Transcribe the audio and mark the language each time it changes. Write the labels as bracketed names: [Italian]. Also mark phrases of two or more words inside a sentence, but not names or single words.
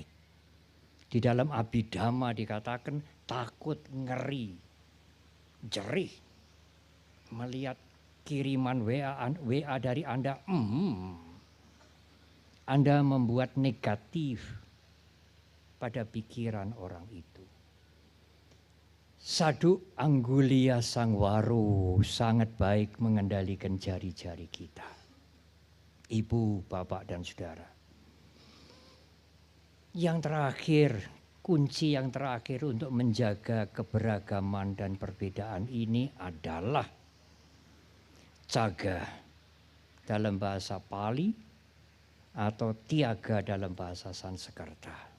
[Indonesian] Di dalam Abhidhamma dikatakan takut, ngeri, jerih melihat kiriman WA dari Anda. Anda membuat negatif pada pikiran orang itu. [Pali] Sadu anggulia sangwaro, [Indonesian] sangat baik mengendalikan jari-jari kita. Ibu, bapak, dan saudara. Yang terakhir, kunci yang terakhir untuk menjaga keberagaman dan perbedaan ini adalah jaga dalam bahasa Pali atau tiaga dalam bahasa Sanskerta.